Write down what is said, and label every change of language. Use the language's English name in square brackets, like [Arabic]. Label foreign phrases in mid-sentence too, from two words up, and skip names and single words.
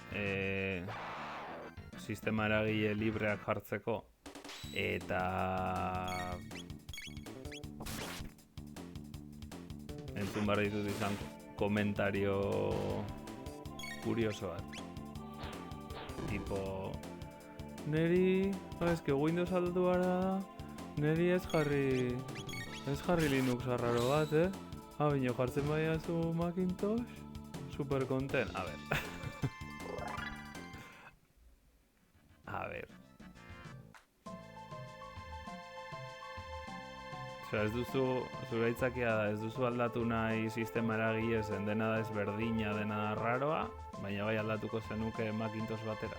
[Basque] sistema eragile libreak jartzeko eta entzun behar ditut izan komentario kurioso bat. Tipo, neri, eske Windows aldatu gara, neri ez jarri Linux arraro bat, bino jartzen baiazu Macintosh? [Spanish] Super content. A ver. A ver. [Basque] Osea, ez duzu, zure aitzakia da, ez duzu aldatu nahi sistema eragile zen, dena da ezberdina, dena da raroa, baina bai aldatuko zenuke Macintosh batera.